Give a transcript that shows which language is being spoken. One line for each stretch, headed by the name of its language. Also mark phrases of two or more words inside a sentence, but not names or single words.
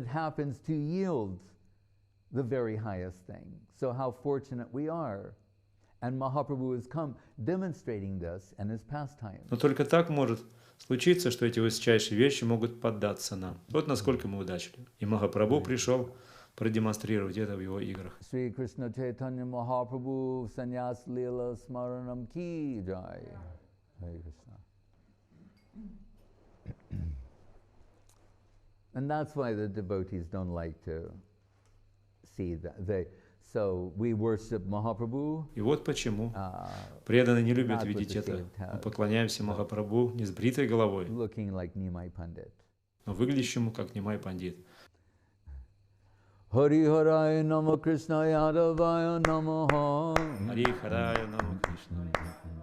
Russian: Но только так может случиться, что эти высочайшие вещи могут поддаться нам. Вот насколько мы удачливы. И Махапрабху пришел продемонстрировать это в его играх. Шри Кришна Чайтанья Махапрабху Санньяса-лила Смаранам
Hindi: की जय.
English: Hare Krishna. And that's why the devotees don't like to see that. So we worship Mahaprabhu.
Russian: И вот почему преданные не любят видеть это. Мы поклоняемся Махапрабху не с бритой головой,
English: Looking like Нимай Пандита.
Russian: но выглядящему как Нимай Пандит.
Sanskrit: हरि हरये नमः कृष्ण यादवाय नमः. हरि हरये नमः कृष्ण.